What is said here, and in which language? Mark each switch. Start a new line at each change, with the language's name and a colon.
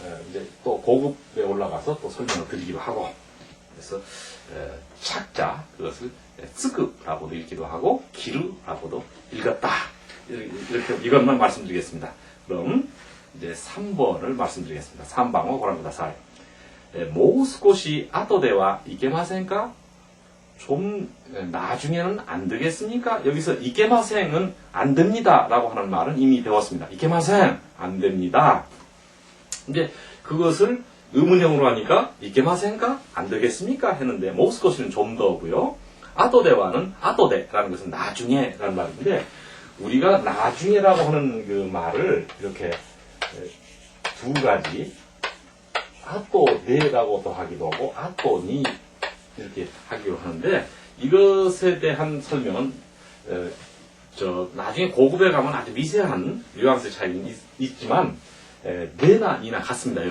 Korean: 이제 또 고급에 올라가서 또 설명을 드리기도 하고, 그래서 착자, 그것을 쯔끄라고도 읽기도 하고 기루라고도 읽었다. 이렇게 이것만 말씀드리겠습니다. 그럼 이제 3번을 말씀드리겠습니다. 3번을 고란구다사이.
Japanese: もう少し後ではいけませんか?
Korean: 좀 나중에는 안 되겠습니까? 여기서 이케마생은 안 됩니다 라고 하는 말은 이미 배웠습니다. 이케마생 안 됩니다. 근데 그것을 의문형으로 하니까 이케마생가 안 되겠습니까? 했는데 모스코시는 좀 더고요. 아토데와는 아토데라는 것은 나중에라는 말인데 우리가 나중에라고 하는 그 말을 이렇게 두 가지 아토데라고도 하기도 하고 아토니 이렇게 하기로 하는데 이것에 대한 설명은 나중에 고급에 가면 아주 미세한 뉘앙스 차이는 있지만 네나 니나 같습니다.